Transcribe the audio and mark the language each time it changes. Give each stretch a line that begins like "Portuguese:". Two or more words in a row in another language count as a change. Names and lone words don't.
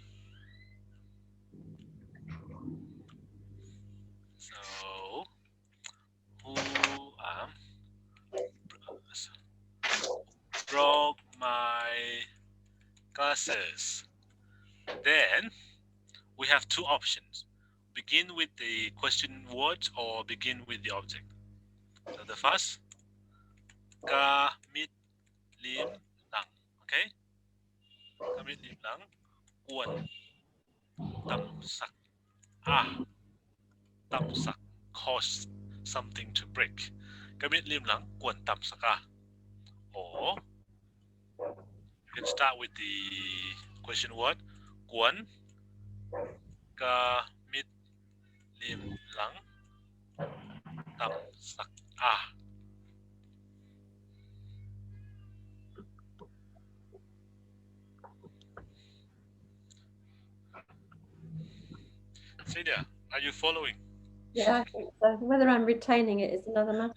English: So who broke my glasses? Then we have two options. Begin with the question word or begin with the object. So the first,
Tedim Chin: ka mit lim lang. Okay? Ka mit lim lang. Guan. Tam sak. Tam sak.
English: Cause something to break.
Tedim Chin: Ka mit lim lang. Guan tam sak.
English: Or you can start with the question word.
Tedim Chin: Guan. Ka mit lim lang. Tam sak.
English: Celia, are you following? Yeah, I think so. Whether I'm retaining it is another matter.